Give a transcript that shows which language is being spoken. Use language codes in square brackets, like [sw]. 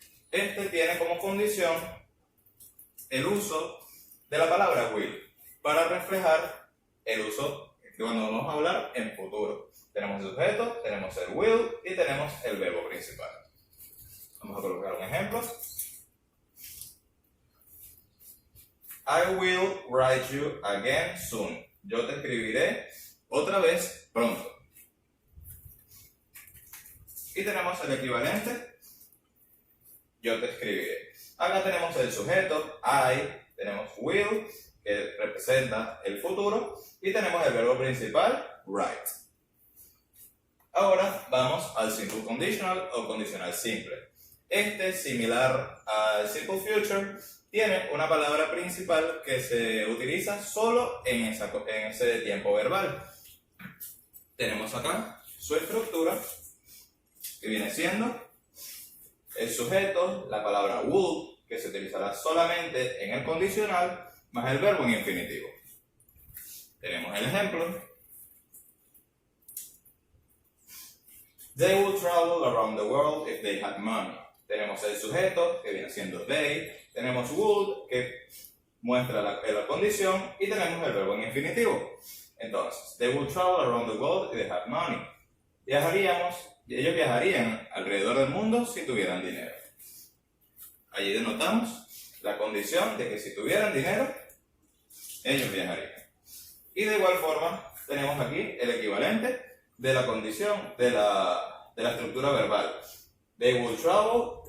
[es] Este tiene como condición el uso de la palabra will para reflejar el uso que cuando vamos a hablar en futuro. Tenemos el sujeto, tenemos el will y tenemos el verbo principal. Vamos a colocar un ejemplo. [en] I will write you again soon. [es] Yo te escribiré otra vez pronto. Y tenemos el equivalente. Yo te escribiré. Acá tenemos el sujeto, I, tenemos will, que representa el futuro, y tenemos el verbo principal, write. Ahora vamos al simple conditional o condicional simple. Este, similar al simple future, tiene una palabra principal que se utiliza solo en ese tiempo verbal. Tenemos acá su estructura, que viene siendo el sujeto, la palabra would, que se utilizará solamente en el condicional, más el verbo en infinitivo. Tenemos el ejemplo. [en] They would travel around the world if they had money. [es] Tenemos el sujeto, que viene siendo they. Tenemos would, que muestra la condición. Y tenemos el verbo en infinitivo. [en] Entonces, they would travel around the world if they had money. [es] Ellos viajarían alrededor del mundo si tuvieran dinero. Allí denotamos la condición de que si tuvieran dinero, ellos viajarían. Y de igual forma, tenemos aquí el equivalente de la condición de la estructura verbal. [en] They will travel